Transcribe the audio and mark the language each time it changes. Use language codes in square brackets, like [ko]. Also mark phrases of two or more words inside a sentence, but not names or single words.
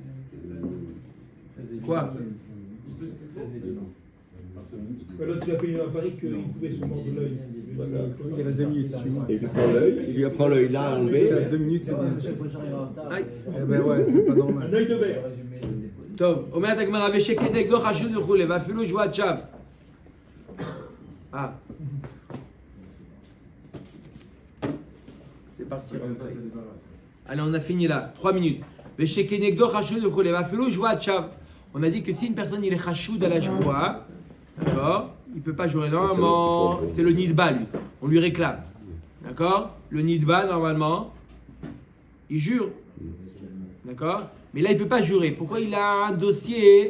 [fr] Quoi? il peut se couper. L'autre, il a payé un pari qu'il pouvait se mordre l'œil. Il a 2 minutes. Et il lui prend l'œil, il lui apprend l'œil là, enlevé. Il a 2 minutes, c'est bien. Monsieur le professeur, il est en retard. Aïe. Eh ben ouais, c'est pas normal. Un œil de verre. [he] טוב, אומרת הגמרא, ושכנגדו חשוד וכולי, ואפילו שבועת שווא. [fr] Ah. C'est parti. Allez, on a fini là. 3 minutes. [he] ושכנגדו חשוד וכולי, ואפילו שבועת שווא. [fr] On a dit que si une personne il est chachoud à la joie, d'accord, il ne peut pas jouer. Normalement, c'est le nidba, lui. On lui réclame. D'accord? Le nidba, normalement, il jure. D'accord? Mais là, il ne peut pas jurer. Pourquoi? Il a un dossier.